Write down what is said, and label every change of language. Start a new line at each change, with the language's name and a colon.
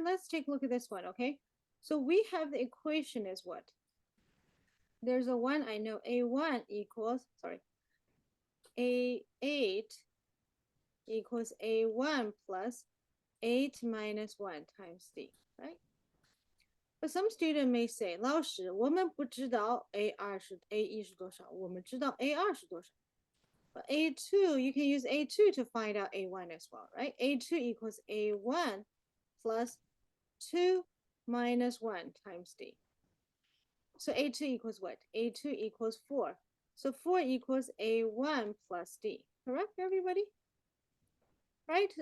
English: Let's take a look at this one, okay? So we have the equation is what? There's a one, I know A1 equals, sorry, A8 equals A1 plus 8 minus 1 times D, right? But some student may say,
Chinese: 老师，我们不知道 A2 是 A1 是多少，我们知道 A2 是多少。
English: But A2, you can use A2 to find out A1 as well, right? A2 equals A1 plus 2 minus 1 times D. So A2 equals what? A2 equals 4. So 4 equals A1 plus D. Correct, everybody? Right?